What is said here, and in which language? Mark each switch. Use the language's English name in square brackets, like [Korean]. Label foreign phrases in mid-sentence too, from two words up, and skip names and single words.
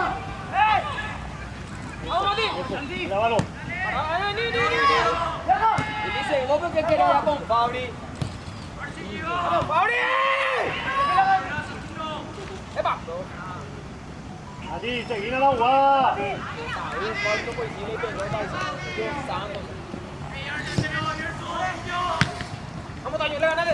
[Spanish] Vamos, Mati. Lávalo. Ni. Y dice, vos porque querés ir con Fabri. ¡Vamos, Fabri! ¡Epa! A ti, seguí la jugada. Vamos, Taño, le ganale.